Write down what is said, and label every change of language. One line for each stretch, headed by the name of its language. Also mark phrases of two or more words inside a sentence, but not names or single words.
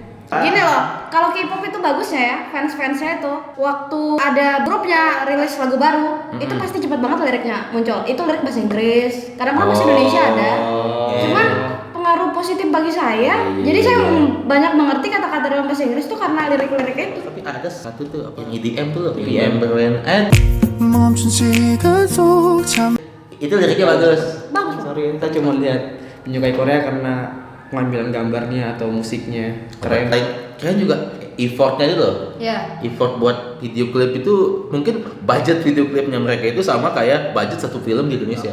Indonesian: Gini loh, kalau K-pop itu bagusnya ya, fans-fansnya itu waktu ada grupnya rilis lagu baru, itu pasti cepet banget liriknya muncul. Itu lirik bahasa Inggris, kadang-kadang bahasa Indonesia ada. iya. Cuman pengaruh positif bagi saya, Iya, jadi saya iya. banyak mengerti kata-kata dalam bahasa Inggris tuh karena lirik-liriknya itu. Tapi ada satu tuh apa yang EDM tuh loh. EDM.
English: Remember and
Korean: 멈춘 시간 속 잠.
Indonesian: itu liriknya bagus. Bagus. Sorry, kita cuma lihat menyukai Korea karena pengambilan gambarnya atau musiknya keren. Keren juga effortnya itu loh. Ya. Effort buat video klip itu mungkin budget video klipnya mereka itu sama kayak budget satu film di Indonesia.